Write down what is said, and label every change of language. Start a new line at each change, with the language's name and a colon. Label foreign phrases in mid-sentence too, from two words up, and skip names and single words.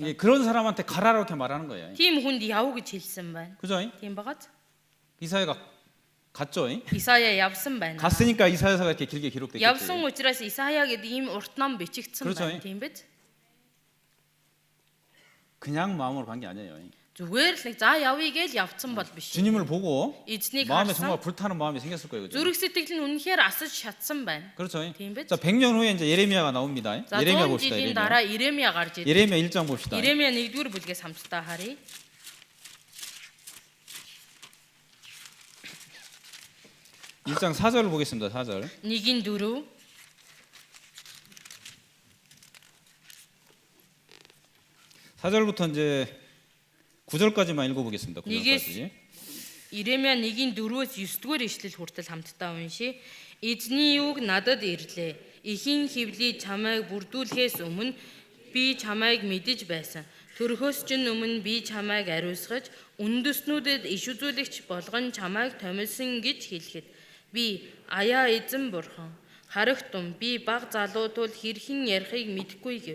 Korean: 예, 그런 사람한테 가라 이렇게 말하는 거예요.
Mongolian: Тийм хүнд яв гэж хэлсэн байна.
Korean: 그죠?
Mongolian: Тийм багаз.
Korean: 이사야가 갔죠.
Mongolian: Исая явсан байна.
Korean: 갔으니까 이사야서가 이렇게 길게 기록돼
Mongolian: Явсан
Korean: 있겠지.
Mongolian: учраас Исая гэдэг ийм урт ном бичигдсэн
Korean: 그렇죠.
Mongolian: байна. Тийм биз?
Korean: 그냥 마음으로 간 게 아니에요.
Mongolian: Зүгээр л нэг за явъя гэж явцсан бол биш.
Korean: 주님을 보고
Mongolian: Эзнийг
Korean: 마음에
Mongolian: харсан.
Korean: 정말 불타는 마음이 생겼을 거예요. 그죠?
Mongolian: Зүрх сэтгэл нь үнэхээр асаж шатсан байна.
Korean: 그렇죠.
Mongolian: Тийм биз?
Korean: 자, 100년 후에 이제 예레미야가 나옵니다.
Mongolian: За
Korean: 예레미야
Mongolian: 100
Korean: 봅시다.
Mongolian: жилийн
Korean: 예레미야.
Mongolian: дараа Иремья гарч ирдэг.
Korean: 예레미야 1장 봅시다.
Mongolian: Иремья 1-р бүлгээс хамтдаа харъя.
Korean: 1장 4절을 보겠습니다. 4절.
Mongolian: 1-4
Korean: 4절부터 이제 9절까지만 읽어보겠습니다. 9절까지.
Mongolian: Нэгээс Иремья 1-4-өөс 9-р ишлэл хүртэл хамтдаа уншия. Эзний үг надад ирлээ. Эхийн хөвлий чамайг бүрдүүлэхээс өмнө би чамайг мэдэж байсан. Төрхөөс ч өмнө би чамайг ариусгаж, үндэснүүдэд иш үзүүлэгч болгон чамайг томилсон гэж хэлэхэд би аяа эзэн бурхан, харагтун би баг залуу тул хэрхэн ярихыг мэдэхгүй гэв.